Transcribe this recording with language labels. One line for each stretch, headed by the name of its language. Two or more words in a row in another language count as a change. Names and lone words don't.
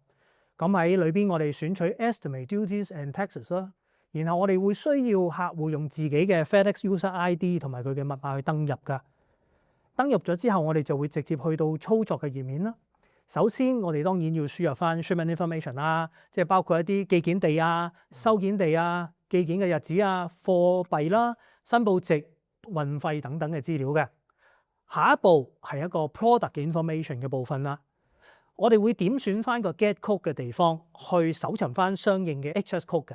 Cantonese: 咁喺裏邊我哋選取 Estimate Duties and Taxes 啦，然後我哋會需要客戶用自己嘅
English: FedEx User ID
Cantonese: 同埋佢嘅密碼去登入噶。登入咗之後，我哋就會直接去到操作嘅頁面啦。首先，我哋當然要輸入翻
English: shipment information
Cantonese: 啦，即係包括一啲寄件地啊、收件地啊、寄件嘅日子啊、貨幣啦、申報值、運費等等嘅資料嘅。下一步係一個
English: product information
Cantonese: 嘅部分啦。我哋會點選翻個
English: get code
Cantonese: 嘅地方去搜尋翻相應嘅
English: HS code
Cantonese: 嘅。